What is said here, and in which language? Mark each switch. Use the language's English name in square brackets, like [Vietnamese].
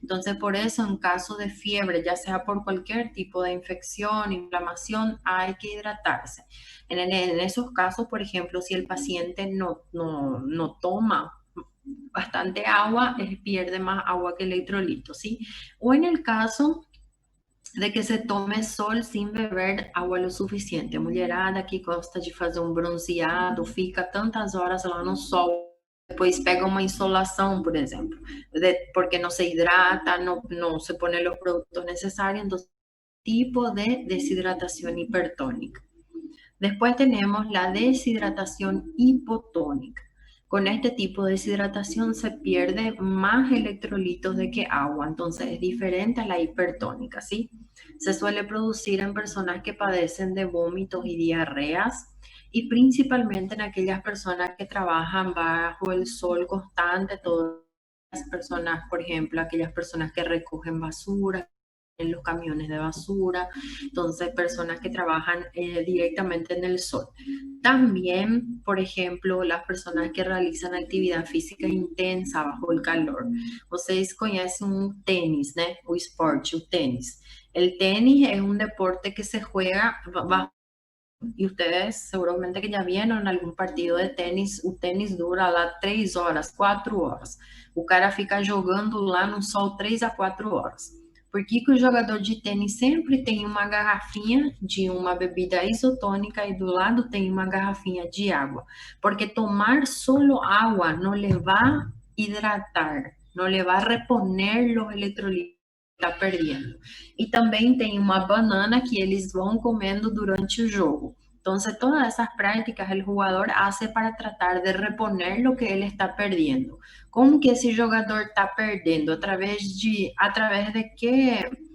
[Spanish] Entonces, por eso en caso de fiebre, ya sea por cualquier tipo de infección, inflamación, hay que hidratarse. En esos casos, por ejemplo, si el paciente no toma bastante agua, pierde más agua que electrolitos, ¿sí? O en el caso de que se tome sol sin beber agua lo suficiente. [Portuguese] Mulherada que gosta de fazer bronzeado, fica tantas horas lá no sol, depois pega uma insolação, por exemplo, porque [Spanish] no se hidrata, no se pone los productos necesarios, entonces tipo de deshidratación hipertónica. Después tenemos la deshidratación hipotónica. Con este tipo de deshidratación se pierde más electrolitos de que agua, entonces es diferente a la hipertónica, ¿sí? Se suele producir en personas que padecen de vómitos y diarreas y principalmente en aquellas personas que trabajan bajo el sol constante, todas las personas, por ejemplo, aquellas personas que recogen basura en los camiones de basura, entonces personas que trabajan directamente en el sol. También, por ejemplo, las personas que realizan actividad física intensa bajo el calor. [Portuguese] Vocês conhecem un tenis, ¿no? O esporte, o tenis. [Spanish] El tenis es un deporte que se juega bajo, y ustedes seguramente que ya vieron algún partido de tenis, [Portuguese] o tenis dura lá 3 horas, 4 horas. O cara fica jogando lá no sol 3 a 4 horas. Por que o jogador de tênis sempre tem uma garrafinha de uma bebida isotônica e do lado tem uma garrafinha de água? [Spanish] Porque tomar solo agua no le va a hidratar, no le va a reponer los electrolitos que está perdendo. [Portuguese] E também tem uma banana que eles vão comendo durante o jogo. [Spanish] Entonces, todas esas prácticas el jugador hace para tratar de reponer lo que él está perdiendo. ¿Cómo que ese jugador está perdiendo? ¿A través de qué?